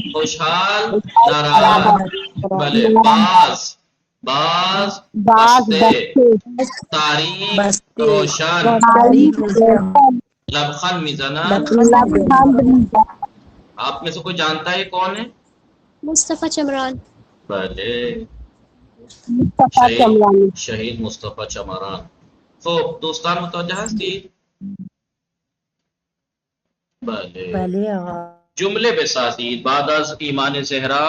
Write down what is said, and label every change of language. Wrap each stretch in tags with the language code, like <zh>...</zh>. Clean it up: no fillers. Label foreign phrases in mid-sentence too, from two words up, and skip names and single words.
<fa>بله. باز بسته. تاریک روشن. لبخند میزنن.</fa> <ur>آپ میں سے کوئی جانتا ہے کون ہے؟</ur> <fa>مصطفی چمران. بله. شهید مصطفی چمران. خب دوستان متوجه هستید؟ بله. جمله بسازید بعد از ایمان زهرا.</fa>